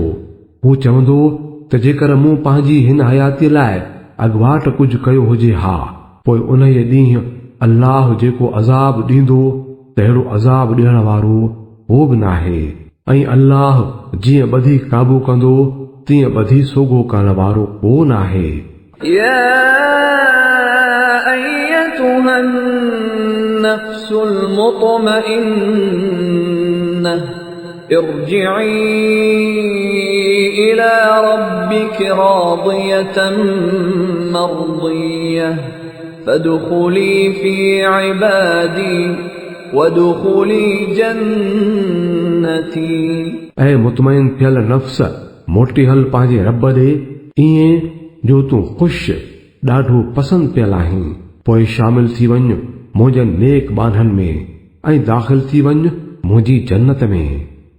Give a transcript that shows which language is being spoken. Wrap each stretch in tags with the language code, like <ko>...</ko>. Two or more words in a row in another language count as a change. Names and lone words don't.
<sd>हू चवंदो त जेकर मूं पंहिंजी हिन हयातीअ लाइ अॻुवाट कुझु कयो हुजे हा, पोइ उन ॾींहुं अल्लाह जेको अज़ाब ॾींदो तहिड़ो अज़ाब ॾियण वारो हो बि नाहे। ऐं अल्लाह जीअं ॿधी काबू कंदो तीअं ॿधी सोगो करण वारो को नाहे।</sd> <ar>يا أيتها النفس المطمئنة ارجعي إلى ربك راضية مرضية فادخلي في عبادي وادخلي جنتي।</ar> <sd>ऐं मुतमइन थियल नफ़्स मोटी हल पंहिंजे रब ॾे ईअं जो तूं ख़ुशि ॾाढो पसंदि पियल आहीं। पोइ शामिल थी वञ मुंहिंजनि नेक बाननि में ऐं दाख़िल थी वञ मुंहिंजी जन्नत में।</sd>